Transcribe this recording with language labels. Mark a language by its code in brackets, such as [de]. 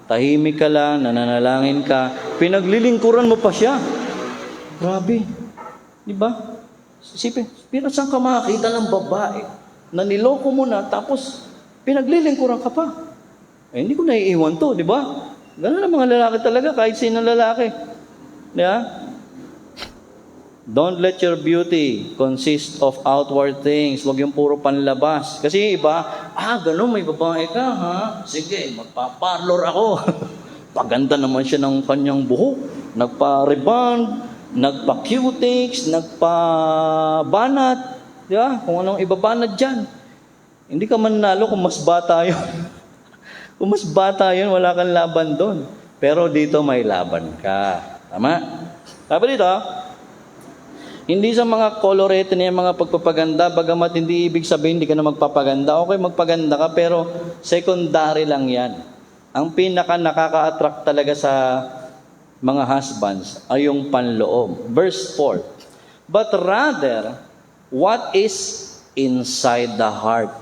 [tl] Tahimik ka lang, nananalangin ka, pinaglilingkuran mo pa siya. Grabe. Di ba? Isipin, pero saan ka makakita ng babae na niloko mo na tapos pinaglilingkuran ka pa? Hindi ko naiiwan to, di ba? Ganun ang mga lalaki talaga, kahit sino lalaki. Di ba? [en] Don't let your beauty consist of outward things. [tl] Huwag yung puro panlabas. Kasi iba, ganun, may babae ka, Sige, magpa-parlor ako. Paganda naman siya ng kanyang buhok. Nagpa-rebond, nagpa-cutics, nagpa-banat. Di ba? Kung anong ibabanat dyan. Hindi ka manalo kung mas bata yun. Kung mas bata yun, wala kang laban doon. Pero dito may laban ka. Tama? Sabi dito, Hindi sa mga kolorete na yung mga pagpapaganda, bagamat hindi ibig sabihin hindi ka na magpapaganda. Okay, magpaganda ka, pero secondary lang yan. Ang pinaka nakaka-attract talaga sa mga husbands ay yung panloob. [en] Verse 4, but rather, what is inside the heart?